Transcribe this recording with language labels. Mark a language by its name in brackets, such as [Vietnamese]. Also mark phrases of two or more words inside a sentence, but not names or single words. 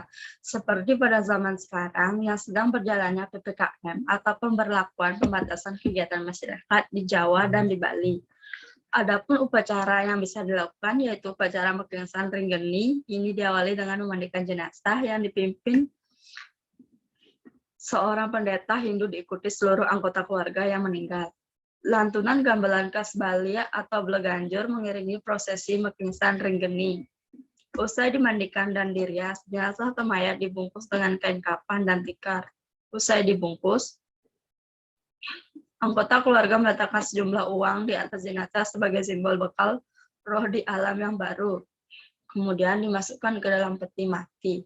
[Indonesian] Seperti pada zaman sekarang yang sedang berjalannya PPKM atau pemberlakuan pembatasan kegiatan masyarakat di Jawa dan di Bali. Adapun upacara yang bisa dilakukan yaitu upacara Mekengsan Ringgeni. Ini diawali dengan memandikan jenazah yang dipimpin seorang pendeta Hindu diikuti seluruh anggota keluarga yang meninggal. Lantunan gamelan khas Bali atau Bleganjur mengiringi prosesi Mekengsan Ringgeni. Usai dimandikan dan dirias, jenazah atau mayat dibungkus dengan kain kafan dan tikar. Usai dibungkus, anggota keluarga meletakkan sejumlah uang di atas jenazah sebagai simbol bekal roh di alam yang baru. Kemudian dimasukkan ke dalam peti mati.